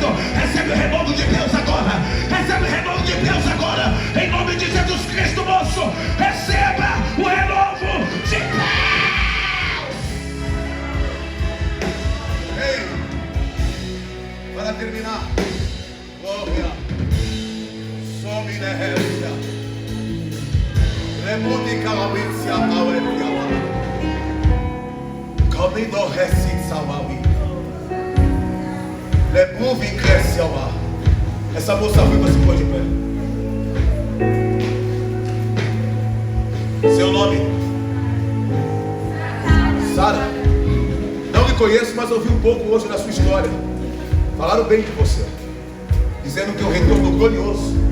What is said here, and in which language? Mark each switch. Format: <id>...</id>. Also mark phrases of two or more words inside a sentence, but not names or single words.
<pt>Recebe o renovo de Deus agora. Recebe o renovo de Deus agora. Em nome de Jesus Cristo, moço. Receba o renovo de Deus. Ei, para terminar, glória, some inércia, remude calabícia, auebiawa, caminho recit sawawi, lebuve cresce ao ar. Essa moça viva se pôr de pé. Seu nome? Sara. Não lhe conheço, mas ouvi um pouco hoje da sua história. Falaram bem de você, dizendo que é um retorno glorioso.</pt>